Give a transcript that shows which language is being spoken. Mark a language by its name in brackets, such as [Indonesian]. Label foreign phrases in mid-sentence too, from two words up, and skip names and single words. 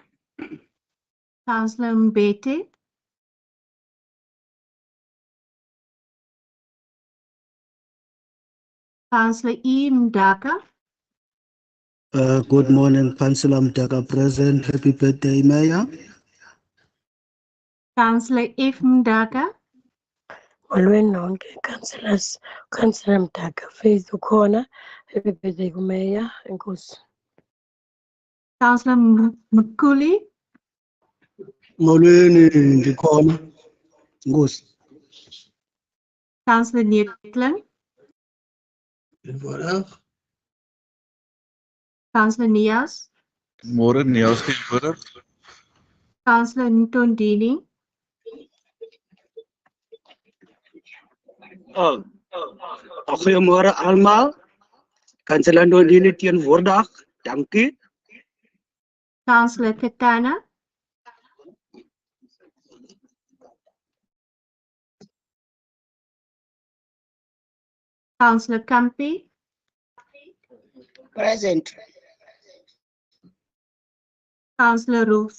[English] Councillor Mbete, Councillor E. Mdaka, Good morning, Councillor Mdaka present. Happy birthday, Mayor. Councillor F. Mdaka, [Xhosa] Molweni nonke councillors, Councillor Mdaka, Faith ukhona. [English] Happy birthday [Xhosa] kumeya, enkosi. Councillor Mkuli, Molweni ndikhona. Nkosi. [English] Councillor Neetling, Councillor Nias, [Afrikaans] Môre Niels teenwoordig. [English] Councillor Ntondini, [Afrikaans] Goeiemôre almal. Councillor Ndondini teenwoordig. Dankie. [English] Councillor Ketana, Councillor Kampi, Present. Councillor Roose,